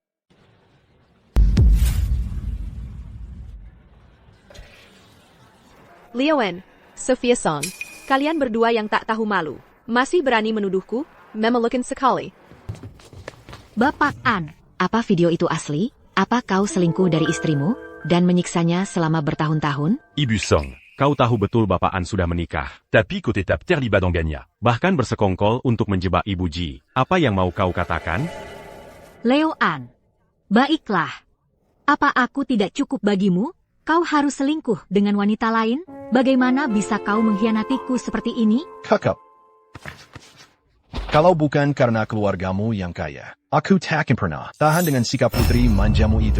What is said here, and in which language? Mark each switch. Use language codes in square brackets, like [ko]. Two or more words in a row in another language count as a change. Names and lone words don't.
[id] Leoen, Sophia Song, kalian berdua yang tak tahu malu, masih berani menuduhku? Memelukan sekali. Bapak An, apa video itu asli? Apa kau selingkuh dari istrimu dan menyiksanya selama bertahun-tahun? Ibu Song, Kau tahu betul Bapak An sudah menikah. tapi côté tape terlibat dans Gagna. Bahkan bersekongkol untuk menjebak Ibu Ji. Apa yang mau kau katakan? Leo An, baiklah. Apa aku tidak cukup bagimu? Kau harus selingkuh dengan wanita lain? Bagaimana bisa kau mengkhianatiku seperti ini? Kakak. Kalau bukan karena keluargamu yang kaya, aku takkan pernah tahan dengan sikap putri manjamu itu.